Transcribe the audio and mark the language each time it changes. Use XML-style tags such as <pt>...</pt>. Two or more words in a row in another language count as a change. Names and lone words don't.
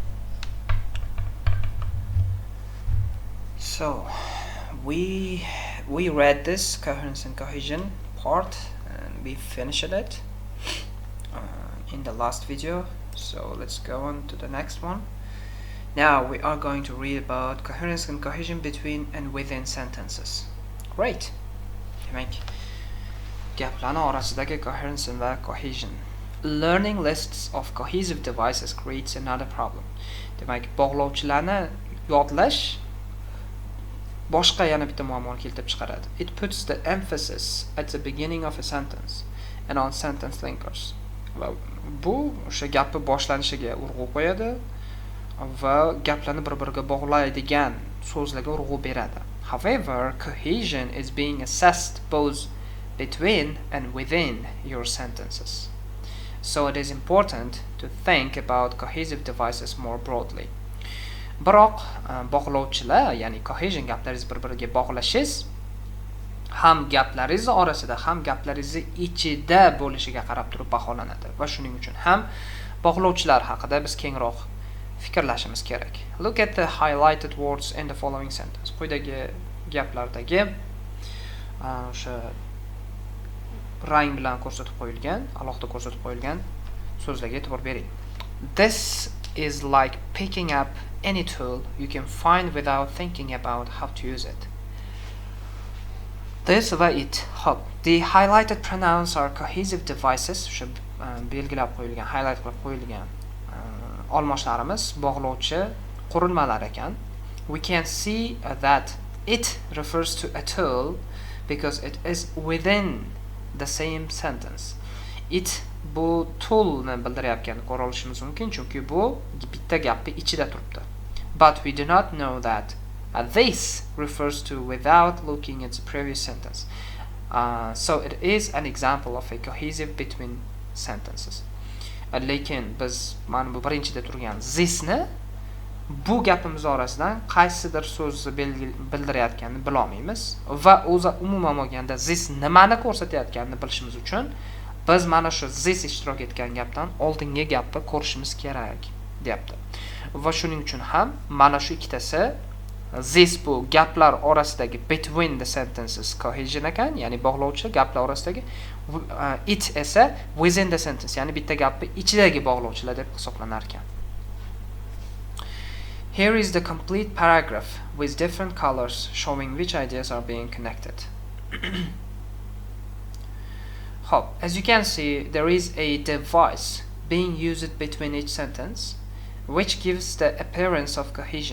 <en>So, we we read this coherence and cohesion part, and we finished it in the last video. So let's go on to the next one. Now we are going to read about coherence and cohesion between and within sentences. Great.</en> <uz>Demak, gaplarni orasidagi coherence va cohesion.</uz> <en>Learning lists of cohesive devices creates another problem.</en> <uz>Demak, bog'lovchilarni yodlash boshqa yana bitta muammoni keltirib chiqaradi.</uz> <en>It puts the emphasis at the beginning of a sentence and on sentence linkers.</en> <uz>Va bu o'sha gapni boshlanishiga urg'u qo'yadi va gaplarni bir-biriga bog'laydigan so'zlarga urg'u beradi.</uz> <en>However, cohesion is being assessed both between and within your sentences. So it is important to think about cohesive devices more broadly.</en> <uz>Biroq bog'lovchilar, ya'ni cohesion gaplaringiz bir-biriga bog'lashingiz ham gaplaringiz orasida ham gaplaringiz ichida bo'lishiga qarab turib baholanadi va shuning uchun ham bog'lovchilar haqida biz kengroq fikrlashimiz kerak.</uz> <en>Look at the highlighted words in the following sentence.</en> <uz>Quyidagi gaplardagi o'sha rang bilan ko'rsatib qo'yilgan, alohida ko'rsatib qo'yilgan so'zlarga e'tibor bering.</uz> <en>This is like picking up any tool you can find without thinking about how to use it.</en> <uz>This va it. Hop.</uz> <en>The highlighted pronouns are cohesive devices.</en> <uz>O'sha belgilab qo'yilgan, highlight qilib qo'yilgan olmoshlarimiz bog'lovchi qurilmalar ekan.</uz> <en>We can see that it refers to a tool because it is within the same sentence.</en> <uz>It bu toolni bildirayotganini ko'ra olishimiz mumkin, chunki bu bitta gapning ichida turibdi.</uz> <en>But we do not know that this refers to without looking at the previous sentence. So it is an example of a cohesive between sentences.</en> <uz>Lekin biz mana bu birinchida turgan thisni bu gapimiz orasidan qaysidir so'zni bildirayotganini bila olmaymiz va o'zi umuman olganda this nimani ko'rsatayotganini bilishimiz uchun biz mana shu this ishtirok etgan gapdan oldingi gapni ko'rishimiz kerak, deyapti. Va shuning uchun ham mana shu ikkitasi this bu gaplar orasidagi</uz> <en>between the sentences</en> <uz>cohesion ekan, ya'ni bog'lovchi gaplar orasidagi, it esa</uz> <en>within the sentence,</en> <uz>ya'ni bitta gapni ichidagi bog'lovchilar deb hisoblanar ekan.</uz> <en>Here is the complete paragraph with different colors showing which ideas are being connected. As you can see, there is a device being used between each sentence, which gives the appearance of cohesion.</en>